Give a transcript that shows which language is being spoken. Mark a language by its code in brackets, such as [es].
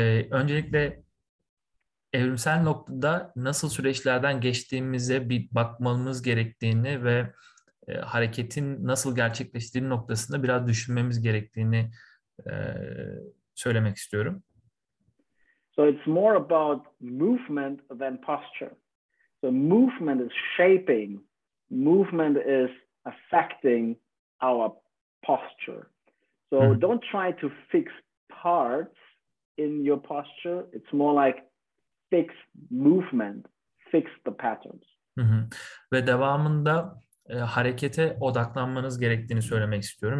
[tr] Öncelikle evrimsel noktada nasıl süreçlerden geçtiğimize bir bakmamız gerektiğini ve hareketin nasıl gerçekleştiği noktasında biraz düşünmemiz gerektiğini söylemek istiyorum. [en] So it's more about movement than posture. So movement is shaping. Movement is affecting our posture. So don't try to fix parts in your posture. It's more like fix movement, fix the patterns. [tr] Ve devamında harekete odaklanmanız gerektiğini söylemek istiyorum.